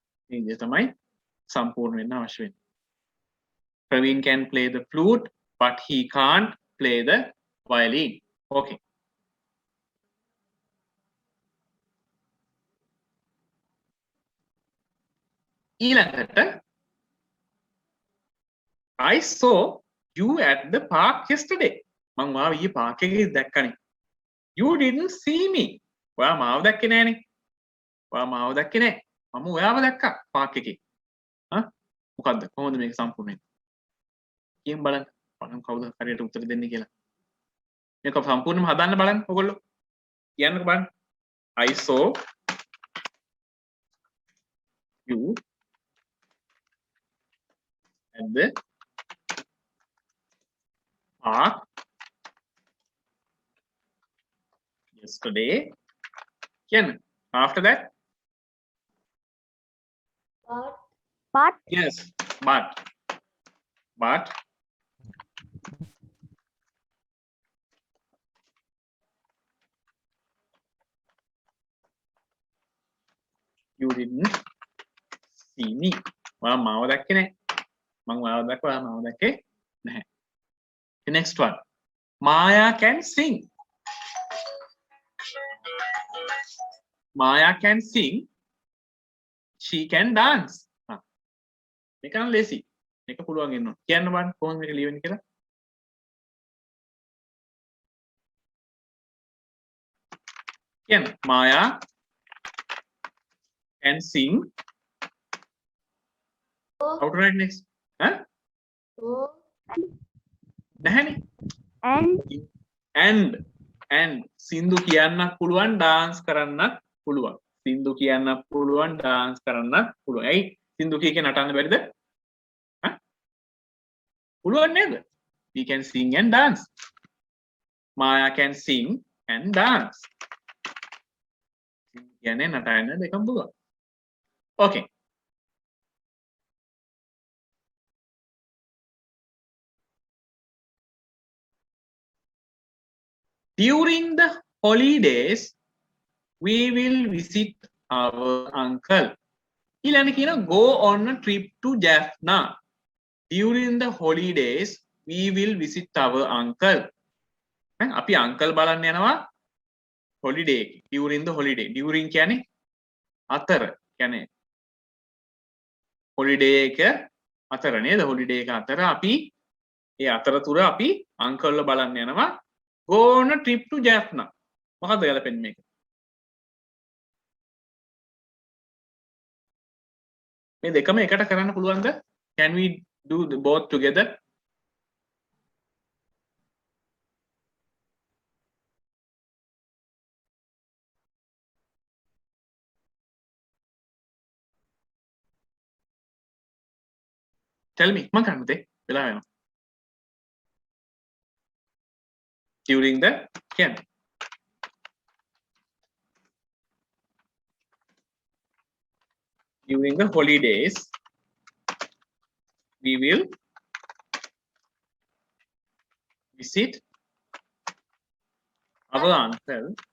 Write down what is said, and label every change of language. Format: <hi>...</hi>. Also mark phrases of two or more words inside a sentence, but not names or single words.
<si>මේ විදිහ තමයි සම්පූර්ණ වෙන්න අවශ්‍ය වෙන්නේ.</si> <en>Praveen can play the flute but he can't play the violin. Okay. ඊළඟට I saw you at the park yesterday.</en> <si>මං මාව ඊයේ පාක් එකේ දැක්කනේ.</si> <en>You didn't see me.</en> <si>ඔයා මාව දැක්කේ නෑනේ. ඔයා මාව දැක්කේ නෑ. මම ඔයාව දැක්කා පාක් එකේ. මොකද්ද? කොහොමද මේක සම්පූර්ණ වෙන්නේ? කියමු බලන්න. බලමු කවුද හරියට උත්තර දෙන්නේ කියලා. මේක සම්පූර්ණයෙන්ම හදන්න බලන්න ඔයගොල්ලෝ. කියන්නකෝ බලන්න.</si> <en>I saw you at the park yesterday. Ken, after that? But Yes, but you didn't see me.</en> <si>ඔයා මාව දැක්කේ නැහැ. මම ඔයාව දැක්කා, ඔයා මාව දැක්කේ නැහැ.</si> <en>The next one. Maya can sing. Maya can sing. She can dance.</en> <si>මේක නම් ලේසි. මේක පුළුවන් වෙන්න ඕන. කියන්න බලන්න කොහොමද මේක ලියවෙන්නේ කියලා. කියන්න.</si> <en>Maya can sing. How to write next? නැහැනේ.</en> <si>And සින්දු කියන්නත් පුළුවන් dance කරන්නත් පුළුවන්. සින්දු කියන්නත් පුළුවන් dance කරන්නත් පුළුවන්. ඇයි සින්දු කිය නටන්න බැරිද? පුළුවන් නේද?</si> <en>We can sing and dance. Maya can sing and dance.</en> <si>කියන්නේ නටන්න දෙකම පුළුවන්.</si> <en>Okay. During the holidays, we will visit our uncle.</en> <si>ඊළඟ කියන</si> <en>go on a trip to Jaffna. During the holidays, we will visit our uncle.</en> <si>අපි uncle බලන්න යනවා holiday.</si> <en>During the holiday. During</en> <si>කියන්නේ අතර. කියන්නේ holiday එක අතර නේද? holiday එක අතර අපි ඒ අතරතුර අපි uncle ව බලන්න යනවා.</si> <en>Go on a trip to Jaffna.</en> <si>මොකද්ද ගැලපෙන්නේ මේක? මේ දෙකම එකට කරන්න පුළුවන්ද?</si> <en>Can we do both together? Tell me.</en> <si>මම කරන්නද? වෙලා වෙනවා.</si> <en>During the can. During the holidays, we will visit our uncle.</en>